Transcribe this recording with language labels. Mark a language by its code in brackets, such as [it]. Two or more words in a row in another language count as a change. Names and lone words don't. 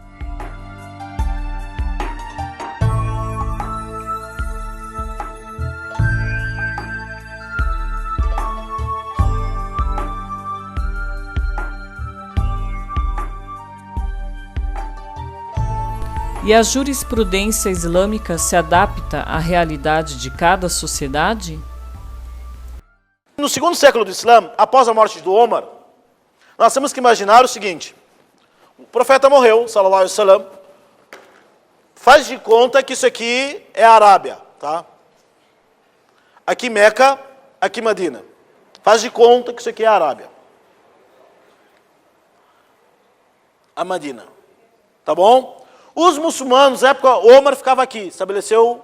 [pt] E a jurisprudência islâmica se adapta à realidade de cada sociedade? No segundo século do Islã, após a morte do Omar, nós temos que imaginar o seguinte, o profeta morreu, [ar] صلى الله عليه وسلم, [pt] faz de conta que isso aqui é a Arábia, tá? Aqui Meca, aqui Medina. Faz de conta que isso aqui é a Arábia. A Medina. Tá bom? Os muçulmanos, na época, Omar ficava aqui, estabeleceu.